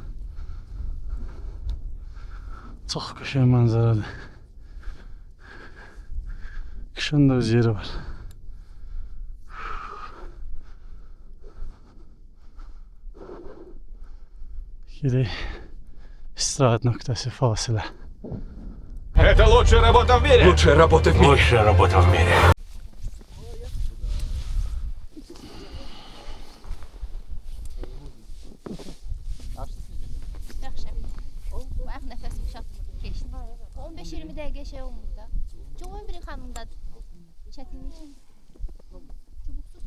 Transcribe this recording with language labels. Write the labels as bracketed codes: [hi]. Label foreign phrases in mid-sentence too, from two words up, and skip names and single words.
[az] Çox qəşəng mənzərədir. Qışın da öz yeri var. Gedək istirahət nöqtəsi fasilə. [ru] Это лучшая работа в мире! Лучшая работа в мире! Лучшая работа в мире! [az] Yaxşı. Bax nəfəsim çatmır, keçdi. 15-20 dəqiqə şey olmur da. Çox bir xanımdadır. Çətinlik. Çubuqsuz.